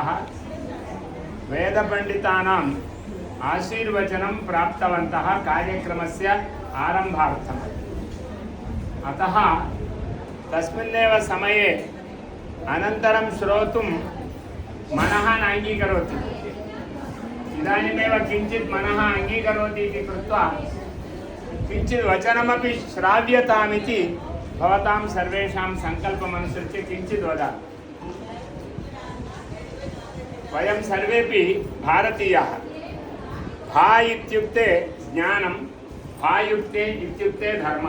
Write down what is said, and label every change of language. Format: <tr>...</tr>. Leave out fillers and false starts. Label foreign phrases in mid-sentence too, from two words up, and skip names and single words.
<sa>వేదపండితానాం ఆశీర్వచనం ప్రాప్తవంతః కార్యక్రమస్య ఆరంభార్థం. అతః తస్మిన్నేవ సమయే అనంతరం శ్రోతుం మనః నాంగీకరోతి. ఇదాनीमेव किञ्चित् मनः अंगीकरोति इति कृत्वा किञ्चित् वचनमपि श्राव्यतामिति भवतां सर्वेषां सङ्कल्पमनुसृत्य किञ्चित् वदामि. वयं सर्वेपि भारतीयाः. भा इत्युक्ते ज्ञानं, भायुक्ते इत्युक्ते धर्मः.</sa>